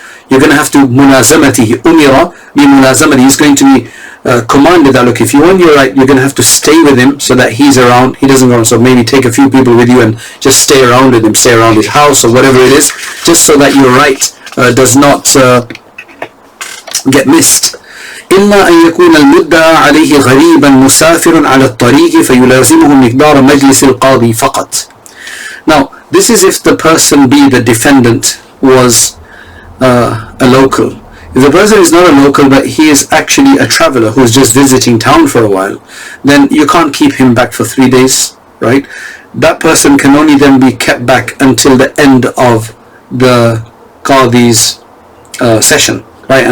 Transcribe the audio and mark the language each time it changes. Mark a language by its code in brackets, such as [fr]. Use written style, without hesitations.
[en] You're going to have to [ar] mulazamatihi, umira bi mulazamati. [en] He's going to be commanded that, look, if you want your right, you're going to have to stay with him so that he's around. He doesn't go around, so maybe take a few people with you and just stay around with him, stay around his house or whatever it is, just so that your right does not get missed. [ar] إلا أن يكون المدعى عليه غريبا مسافر على الطريق فيلازمه مقدار مجلس القاضي فقط. [en] Now, this is if the person B, the defendant, was a local. If the person is not a local but he is actually a traveler who is just visiting town for a while, then you can't keep him back for 3 days, right? That person can only then be kept back until the end of the Qadi's session, right?